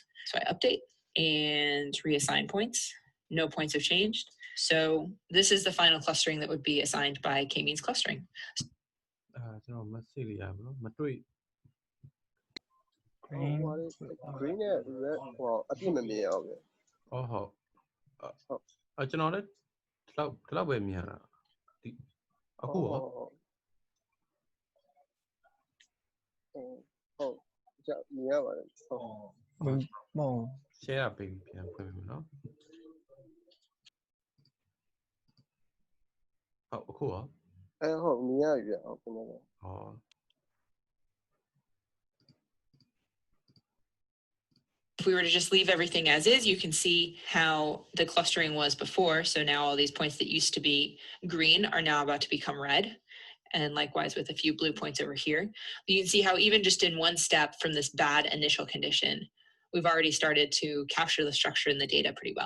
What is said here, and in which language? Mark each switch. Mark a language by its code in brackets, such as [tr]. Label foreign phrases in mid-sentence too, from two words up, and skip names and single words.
[en] So I update and reassign points. No points have changed. So this is the final clustering that would be assigned by k-means clustering. green green and red [my] ဟိုအပြည့်မမြင်အောင်ဗျ ကျွန်တော်လည်းဒီလောက်ပဲမြင်ရတာဒီအခုရော ဟုတ်ကြမြင်ရပါတယ်ဟုတ် share ပေးပြီးပြန်ဖွင့်ပြီနော်ဟုတ်အခုရော ဟုတ်မြင်ရပြီဗျဟုတ်ခင်ဗျာ [en] If we were to just leave everything as is, you can see how the clustering was before. So now all these points that used to be green are now about to become red. And likewise with a few blue points over here. You can see how even just in one step from this bad initial condition, we've already started to capture the structure in the data pretty well.